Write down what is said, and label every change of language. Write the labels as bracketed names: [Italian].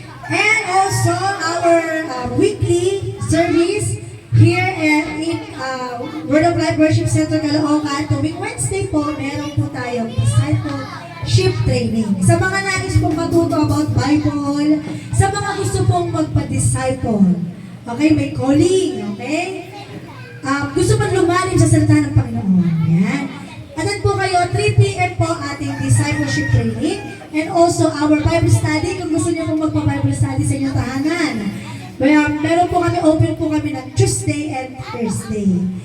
[English] And also, our weekly service here in Word of Life Worship Center, Caloocan. [Filipino] Tuwing Wednesday po, meron po tayong discipleship training. Sa mga nais pong matuto about Bible, sa mga gusto pong magpa-disciple. Okay, may calling, okay? Gusto pang lumalim sa salita ng Panginoon. Yan. Attend po kayo, 3 p.m. po ating discipleship training. [English] And also our Bible study, [Filipino] kung gusto niyo pong magpa-Bible study sa inyong tahanan. Meron po kami, open po kami ng Tuesday and Thursday.